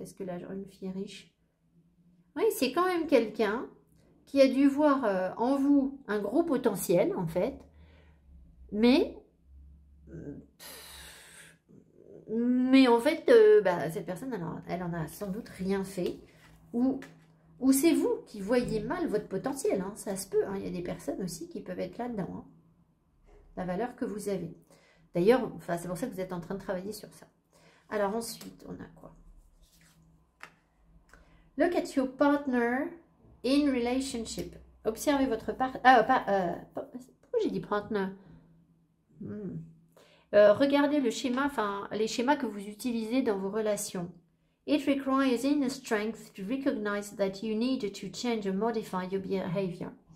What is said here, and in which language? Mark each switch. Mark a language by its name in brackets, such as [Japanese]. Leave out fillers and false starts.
[French] Est-ce que la jeune fille riche? Oui, c'est quand même quelqu'un qui a dû voir en vous un gros potentiel, en fait, mais en fait, bah, cette personne, elle en a sans doute rien fait, ou c'est vous qui voyez mal votre potentiel, hein, ça se peut, hein, il y a des personnes aussi qui peuvent être là-dedans, hein, la valeur que vous avez. D'ailleurs, enfin, c'est pour ça que vous êtes en train de travailler sur ça. Alors ensuite, on a quoi? [English] Look at your partner in relationship. [French] Observez votre partenaire. Pourquoi j'ai dit partner? Regardez le schéma, enfin les schémas que vous utilisez dans vos relations. [English] It requires inner strength to recognize that you need to change or modify your behavior.